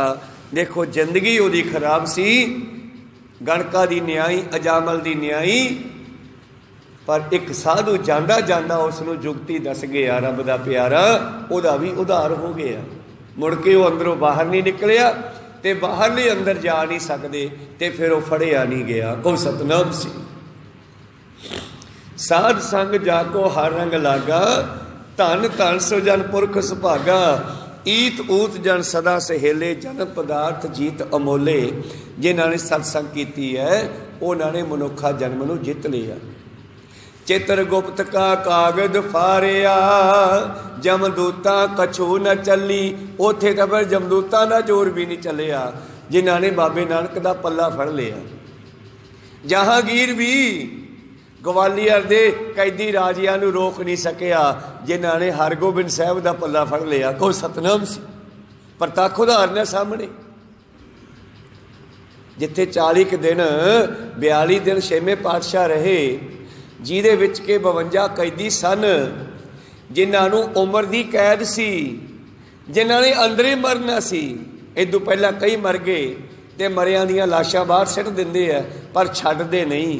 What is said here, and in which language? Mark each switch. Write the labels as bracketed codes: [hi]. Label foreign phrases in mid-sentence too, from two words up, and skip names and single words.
[pa] ਦੇਖੋ ਜ਼ਿੰਦਗੀ ਉਹਦੀ ਖ਼ਰਾਬ ਸੀ, ਗਣਕਾ ਦੀ ਨਿਆਈ, ਅਜਾਮਲ ਦੀ ਨਿਆਈ, ਪਰ ਇੱਕ ਸਾਧੂ ਜਾਂਦਾ ਜਾਂਦਾ ਉਸਨੂੰ ਜੁਗਤੀ ਦੱਸ ਗਿਆ ਰੱਬ ਦਾ ਪਿਆਰਾ, ਉਹਦਾ ਭੀ ਉਧਾਰ ਹੋ ਗਿਆ गया। ਮੁੜ ਕੇ ਵੋ ਅੰਦਰੋਂ ਬਾਹਰ ਨਹੀਂ ਨਿਕਲਿਆ ਤੇ ਬਾਹਰ ਨਹੀਂ ਅੰਦਰ ਜਾ ਨਹੀਂ ਸਕਦੇ, ਤੇ ਫਿਰ ਵੋ ਫੜਿਆ ਨਹੀਂ ਗਿਆ। ਕੋ ਸਤਨਾਮ ਸੀ। ਸਾਧ ਸੰਗ ਜਾਕੋ ਹਰ ਰੰਗ ਲਾਗਾ, ਧਨ ਧਨ ਸੋ ਜਨ ਪੁਰਖ ਸੁਭਾਗਾ। ਈਤ ਊਤ ਜਨ ਸਦਾ ਸਹੇਲੇ, ਜਨ ਪਦਾਰਥ ਜੀਤ ਅਮੋਲੇ। ਜਿਨ੍ਹੋਂਨੇ ਸਤਸੰਗ ਕੀ ਹੈ ਉਨ੍ਹੋਂਨੇ ਮਨੁਖਾ ਜਨਮ ਨੂੰ ਜਿੱਤ ਲਿਆ। ਚਿਤ੍ਰਗੁਪਤ ਕਾ ਕਾਗਜ਼ ਫਾਰਿਆ, ਜਮਦੂਤਾ ਕਛੂ ਨ ਚਲੀ। ਉਥੇ ਤੋ ਫਿਰ ਜਮਦੂਤਾ ਕਾ ਜ਼ੋਰ ਭੀ ਨਹੀਂ ਚਲਿਆ, ਜਿਨ੍ਹੋਂਨੇ ਬਾਬੇ ਨਾਨਕ ਕਾ ਪੱਲਾ ਫੜ ਲਿਆ। ਜਹਾਂਗੀਰ ਭੀ ਗਵਾਲੀਅਰ ਦੇ ਕੈਦੀ ਰਾਜਿਆ ਨੂੰ ਰੋਕ ਨਹੀਂ ਸਕਿਆ, ਜਿਨ੍ਹੋਂਨੇ ਹਰਗੋਬਿੰਦ ਸਾਹਬ ਕਾ ਪੱਲਾ ਫੜ ਲਿਆ। ਕੋ ਸਤਨਾਮ ਸੀ। ਪ੍ਰਤਖ ਉਦਾਹਰਣ ਹੈ ਸਾਮ੍ਹਣੇ। ਜਿੱਥੇ 40 ਦਿਨ 42 ਦਿਨ ਛੇਵੇਂ ਪਾਤਸ਼ਾਹ ਰਹੇ, ਜਿਹਦੇ ਵਿਚ ਕੇ 52 ਕੈਦੀ ਸਨ, ਜਿਨ੍ਹੋਂ ਉਮਰ ਕੀ ਕੈਦ ਸੀ, ਜਿਨ੍ਹੋਂਨੇ ਅੰਦਰੇ ਮਰਨਾ ਸੀ। ਇਦੋਂ ਪਹਿਲਾਂ ਕਈ ਮਰ ਗਏ ਤੋ ਮਰਿਆਂ ਦੀਆਂ ਲਾਸ਼ਾਂ ਬਾਹਰ ਸਿੱਟ ਦਿੰਦੇ ਹੈ, ਪਰ ਛੱਡਦੇ ਨਹੀਂ।